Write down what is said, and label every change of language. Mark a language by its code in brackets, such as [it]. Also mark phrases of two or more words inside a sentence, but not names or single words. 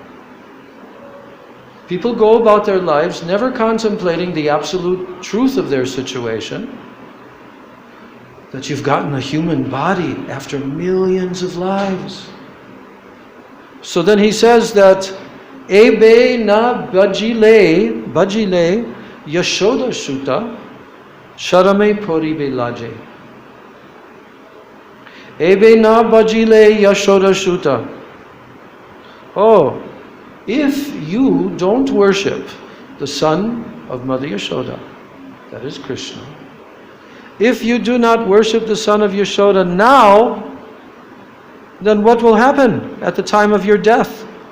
[en] People go about their lives never contemplating the absolute truth of their situation. That you've gotten a human body after millions of lives. So then he says that [bn] এবে না ভজিলে যশোদা সুত চরমে পড়িবে লাজে. এবে না ভজিলে যশোদা সুত. [en] Oh, if you don't worship the son of Mother Yashoda, that is Krishna, if you do not worship the son of Yashoda now, then what will happen at the time of your death?